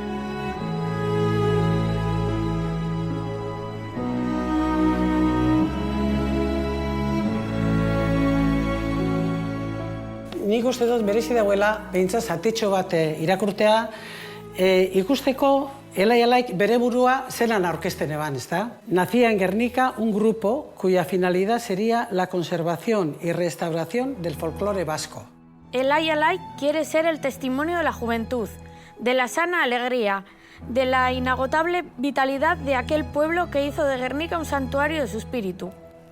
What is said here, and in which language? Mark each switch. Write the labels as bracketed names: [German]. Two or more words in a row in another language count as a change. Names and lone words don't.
[Basque] Nik uste dut berezi dagoela, behintzat zatitxo bat irakurtea, ikusteko Elai Alaik bere burua zelan aurkezten eban, ezta? [Spanish] Nacía en Guernica un grupo cuya finalidad sería la conservación y restauración del folclore vasco. Elai Alai quiere ser el testimonio de la juventud, de la sana alegría, de la inagotable vitalidad de aquel pueblo que hizo de Guernica un santuario de su espíritu.